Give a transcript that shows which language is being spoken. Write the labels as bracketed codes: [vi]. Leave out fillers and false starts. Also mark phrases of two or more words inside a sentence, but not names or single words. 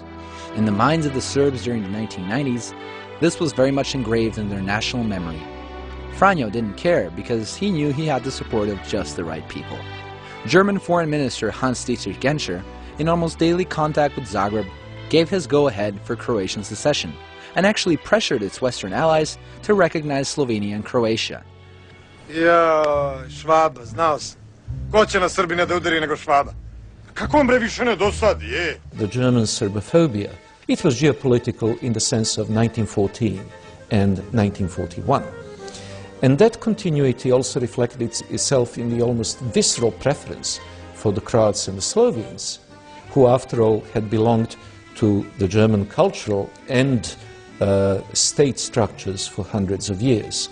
[en] In the minds of the Serbs during the 1990s, this was very much engraved in their national memory. Franjo didn't care because he knew he had the support of just the right people. German Foreign Minister Hans-Dietrich Genscher, in almost daily contact with Zagreb, gave his go-ahead for Croatian secession and actually pressured its Western allies to recognize Slovenia and Croatia. [sr] Švaba, znao sam. Ko će na Srbine da udari nego Švaba? Kako on bre više ne dosadi, je? [en] The German Serbophobia, it was geopolitical in the sense of 1914 and 1941. And that continuity also reflected itself in the almost visceral preference for the Croats and the Slovenes, who after all had belonged to the German cultural and state structures for hundreds of years.